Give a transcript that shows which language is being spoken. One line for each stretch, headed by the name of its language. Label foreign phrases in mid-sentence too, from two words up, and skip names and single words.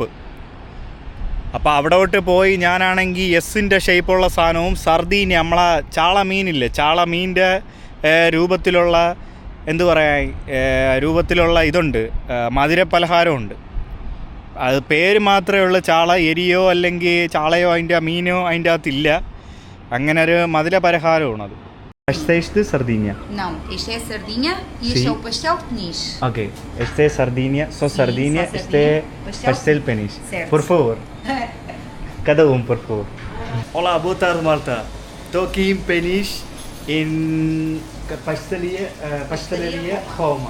Malayalam: അപ്പോൾ അവിടോട്ട് പോയി ഞാനാണെങ്കിൽ എസ്സിൻ്റെ ഷേപ്പുള്ള സാധനവും സർദീനി, നമ്മളെ ചാള മീനില്ലേ, ചാള മീനിൻ്റെ രൂപത്തിലുള്ള ഇതുണ്ട്, മധുര പലഹാരമുണ്ട്. അത് പേര് മാത്രമേ ഉള്ളൂ. ചാള എരിയോ അല്ലെങ്കിൽ ചാളയോ മീനോ അതിൻ്റെ അകത്തില്ല. അങ്ങനെ ഒരു മധുര പലഹാരമാണ് അത്.
Portuguese: Esta é de sardinha? Não, este é sardinha e este é o pastel peniche. Ok, este é sardinha, só sardinha, este é pastel peniche. Certo. Por favor, cada por favor. Olá, boa tarde, Marta. Estou aqui em Peniche, em pastelaria Roma.